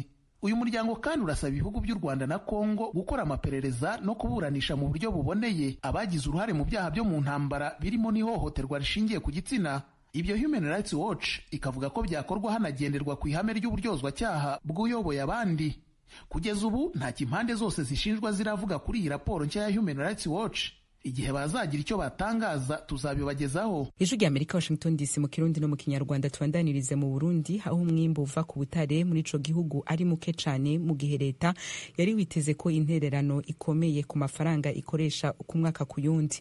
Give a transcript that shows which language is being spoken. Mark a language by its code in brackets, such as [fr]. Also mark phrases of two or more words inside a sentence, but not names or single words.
[rw] Uyu muryango kandi urasaba ibihugu by'u Rwanda na Kongo gukora amaperereza no kuburanisha mu buryo buboneye abagize uruhare mu byaha byo mu ntambara birimo n'ihohoterwa rishingiye ku gitsina. Ibyo Human Rights Watch ikavuga ko byakorwa hanagenderwa ku ihame ry'uburyozwacyaha bw'uyoboye abandi. Kugeza ubu nta kimpande zose zishinjwa ziravuga kuri iyi raporo nshya ya Human Rights Watch. Igihe bazagira icyo batangaza tuzabibagezaho. [rn] Ijwi ry'Amerika, Washington DC, mu Kirundi no mu Kinyarwanda. Tubandanirize mu Burundi, aho umwimbu uva ku butare muri ico gihugu ari muke cane, mu gihe leta yari witeze ko intererano ikomeye ku mafaranga ikoresha ku mwaka ku yundi.